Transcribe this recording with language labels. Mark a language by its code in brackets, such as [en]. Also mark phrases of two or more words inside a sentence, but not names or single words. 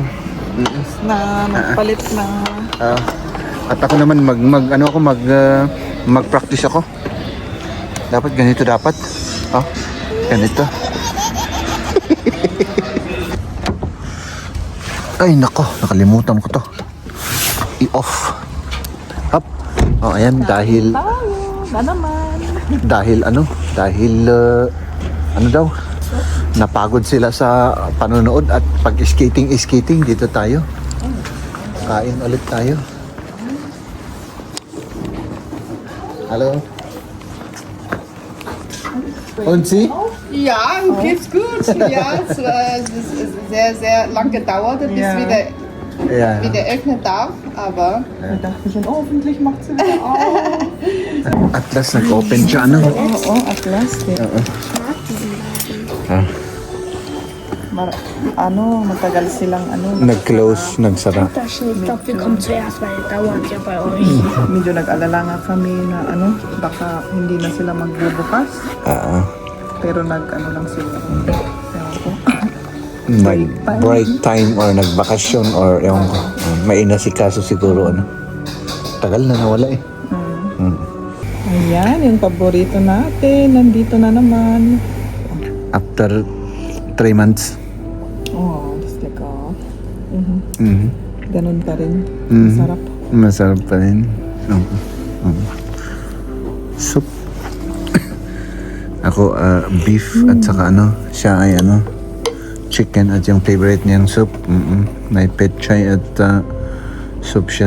[tl] Na nagpalit na. At ako naman mag-practice ako. Dapat ganito dapat. Oh, ganito. Ay nako, nakalimutan ko to. I-off. Up. Oh, ayan dahil Na naman. dahil ano daw? Napagod sila sa panonood at pag-skating dito tayo. Kain ulit tayo. [de] Hallo. Und Sie? Ja, geht's gut. Ja, es ist sehr, sehr lang gedauert, bis Ja. Ja. wieder öffnen darf, aber Da dachte ich schon, oh, hoffentlich macht sie wieder auf. [en] At last [tl] nag-open siya ano. Oh, [en] at last. [tl] Eh. Matagal silang Nag-close, nagsara. [de] Ich glaube, wir kommen zuerst, weil dauert ja bei euch. [tl] Medyo nag-alala nga kami na baka hindi na sila magbubukas. Pero lang sila. Ewan ko. Nag- [en] break time [tl] or nagbakasyon or yung may inasikaso siguro ano. Tagal na nawala eh. Ayan, yung paborito natin. Nandito na naman. [en] After 3 months. [de] Oh, das lecker. [tl] Ganun pa rin. Mhm. Masarap. Masarap pa rin. Soup. Ako beef at saka siya ay chicken at yung favorite niyang soup. May petchay at soup siya.